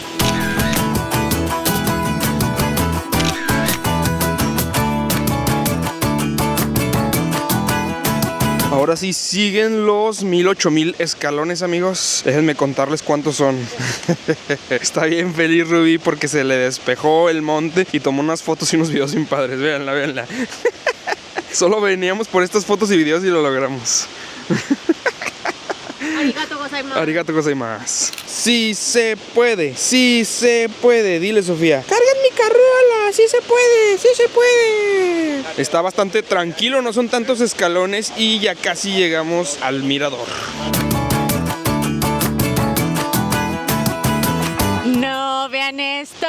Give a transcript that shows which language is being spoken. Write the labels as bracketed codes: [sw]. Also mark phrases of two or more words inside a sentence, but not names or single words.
[es] Ahora sí siguen los 1000-8000 escalones, amigos. Déjenme contarles cuántos son. Está bien feliz Rubí porque se le despejó el monte y tomó unas fotos y unos videos bien padres. Véanla, véanla. Solo veníamos por estas fotos y videos y lo logramos. [ja] ありがとうございます. ありがとうございます. [es] Sí se puede, sí se puede. Dile, Sofía. ¡Cargan mi carriola! ¡Sí se puede! ¡Sí se puede! Está bastante tranquilo, no son tantos escalones y ya casi llegamos al mirador. No, vean esto.